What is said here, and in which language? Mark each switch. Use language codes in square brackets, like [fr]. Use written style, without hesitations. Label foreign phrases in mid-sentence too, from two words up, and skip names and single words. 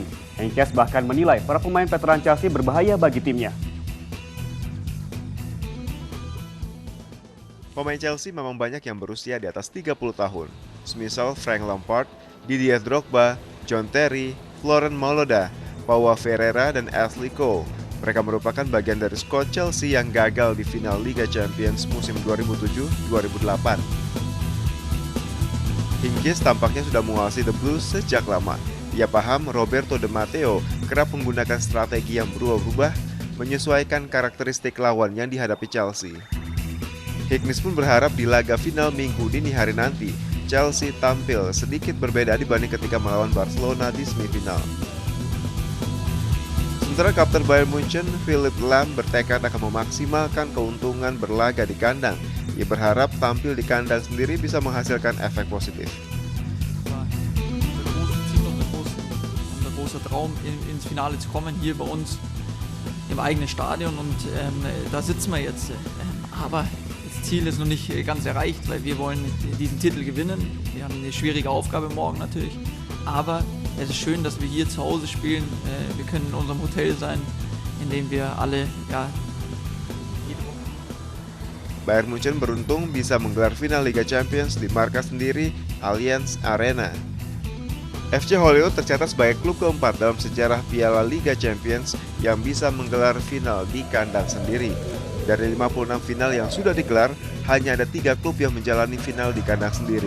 [id] Heynckes bahkan menilai para pemain veteran Chelsea berbahaya bagi timnya. Pemain Chelsea memang banyak yang berusia di atas 30 tahun. Semisal Frank Lampard, Didier Drogba, John Terry, Florent Malouda, Pau Ferreira, dan Ashley Cole. Mereka merupakan bagian dari skuad Chelsea yang gagal di final Liga Champions musim 2007-2008. Heynckes tampaknya sudah menguasai The Blues sejak lama. Ia paham Roberto Di Matteo kerap menggunakan strategi yang berubah-ubah menyesuaikan karakteristik lawan yang dihadapi Chelsea. Hignis pun berharap di laga final Minggu dini hari nanti, Chelsea tampil sedikit berbeda dibanding ketika melawan Barcelona di semifinal. Sementara kapten Bayern Munchen, Philipp Lahm, bertekad akan memaksimalkan keuntungan berlaga di kandang. Ia berharap tampil di kandang sendiri bisa menghasilkan efek positif. [de] Unser großer Traum, ins Finale zu kommen, hier bei uns im eigenen Stadion, und da sitzen wir jetzt. Aber das Ziel ist noch nicht ganz erreicht, weil wir wollen diesen Titel gewinnen. Wir haben eine schwierige Aufgabe morgen natürlich, aber es ist schön, dass wir hier zu Hause spielen. Wir können in unserem Hotel sein, in dem wir alle [id] Bayern Munchen beruntung bisa menggelar final Liga Champions di markas sendiri Allianz Arena. FC Hollywood tercatat sebagai klub keempat dalam sejarah Piala Liga Champions yang bisa menggelar final di kandang sendiri. Dari 56 final yang sudah digelar, hanya ada 3 klub yang menjalani final di kandang sendiri.